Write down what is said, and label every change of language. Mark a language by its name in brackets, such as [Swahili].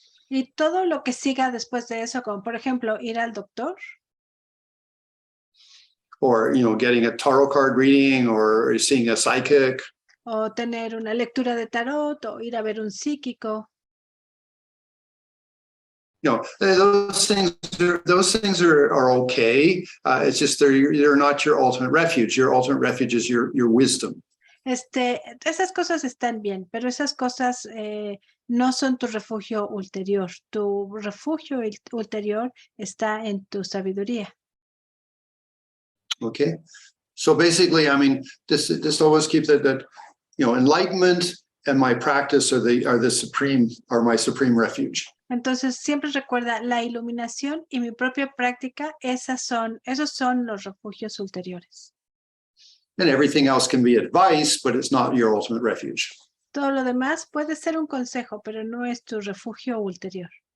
[Spanish] Y todo lo que siga después de eso, como por ejemplo ir al doctor. [English] Or, getting a tarot card reading or seeing a psychic. [Spanish] O tener una lectura de tarot o ir a ver un psíquico. [English] Those things are okay. It's just they're not your ultimate refuge. Your ultimate refuge is your wisdom. [Spanish] Esas cosas están bien, pero esas cosas no son tu refugio ulterior. Tu refugio ulterior está en tu sabiduría. [English] Okay, so basically, I mean, just always keep that enlightenment and my practice are my supreme refuge. [Spanish] Entonces siempre recuerda la iluminación y mi propia práctica. Esos son los refugios ulteriores. [English] And everything else can be advice, but it's not your ultimate refuge. [Spanish] Todo lo demás puede ser un consejo, pero no es tu refugio ulterior.